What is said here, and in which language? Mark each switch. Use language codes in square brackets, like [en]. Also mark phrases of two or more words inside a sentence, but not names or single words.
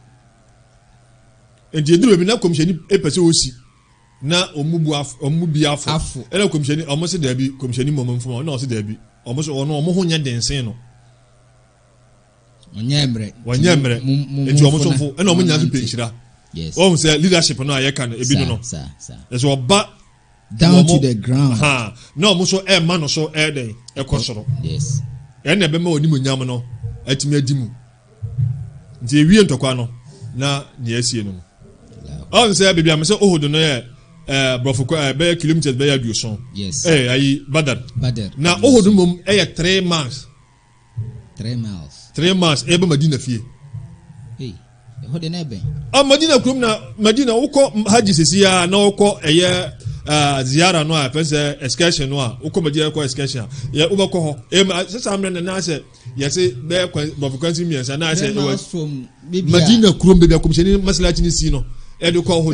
[ak] nti eduru bi na kɔmhyɛni epɛ sɛ osi na omu bi afo ɛna kɔmhyɛni ɔmo se daabi kɔmhyɛni mɔmɔ mfom ɔna ɔse daabi ɔmo so ɔmo ho nyɛ densen no wɔnyɛ mmerɛ nti ɔmo so mfo ɛna ɔmo nya so penhyira ɔmo sɛ leadership no a yɛka no ebi no ɛsɛ ɔba [en] down to the ground [ak] na ɔmo so ɛma no so ɛdɛn ɛkɔ soro ɛna ɛbɛma onim nyam no atumi adi mu nti ewie ntɔkwa no na nea asie no ɔmo sɛ beebi a mo sɛ Uhud no yɛ brofo bɛyɛ kilometers bɛyɛ aduoson ayi badar na Uhud mom ɛyɛ 3 miles 3 miles ɛbɛ Madina fie ɛhɔ de na ɛbɛn Madina kurom na Madina wokɔ haji sisia na wokɔ ɛyɛ ziara no a pɛsɛ excursion no a wokɔ Madina kɔ excursion yɛ wobɛkɔ hɔ sɛ saa mmerɛ na sɛ yɛse bɛyɛ brofo kwansi miɛnsa na sɛ Madina kurom baabi akɔmhyɛni masalati ne si no ɛde kɔ hɔ